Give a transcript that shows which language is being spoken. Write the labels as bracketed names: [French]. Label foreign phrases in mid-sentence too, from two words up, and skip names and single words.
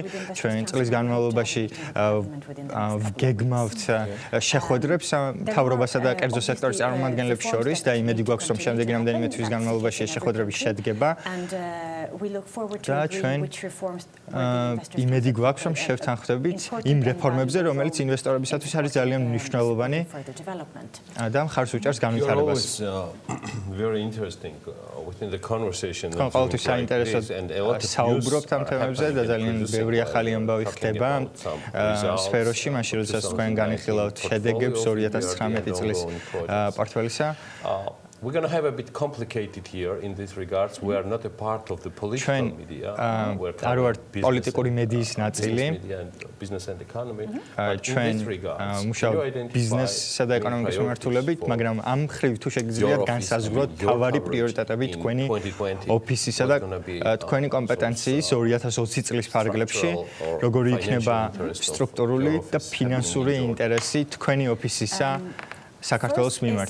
[Georgian] ჩვენ წლის განმავლობაში ვგეგმავთ შეხვედრებს მთავრობასა და კერძო სექტორის წარმომადგენლებს შორის და იმედი გვაქვს, რომ შემდეგი რამდენიმე თვის განმავლობაში ეს შეხვედრები შედგება. და ჩვენ იმედი გვაქვს, რომ შევთანხმდებით იმ რეფორმებზე, რომელიც ინვესტორებისათვის არის ძალიან მნიშვნელოვანი და მხარს უჭერს განვითარებას. [English] Very interesting within the conversation. [Georgian] ყოველთვის საინტერესო საუბრობთ ამ თემებზე და ძალიან ბევრი ახალი ამბავი ხდება სფეროში, მაშინ როდესაც თქვენ განიხილავთ შედეგებს 2019 წლის პორტფელისა. [English] We're going to have a bit complicated here in this regards. We are not a part of the political media. We're [Georgian] არ ვარ პოლიტიკური მედიის ნაწილი. [English] Business and economy. [Georgian] ჩვენ მუშაობთ ბიზნესსა და ეკონომიკის მიმართულებით, მაგრამ ამ მხრივ თუ შეგიძლიათ განსაზღვროთ თავარი პრიორიტეტები თქვენი ოფისისა და თქვენი კომპეტენციის 2020 წლის ფარგლებში, როგორი იქნება სტრუქტურული და ფინანსური ინტერესი თქვენი ოფისისა საქართველოს მიმართ.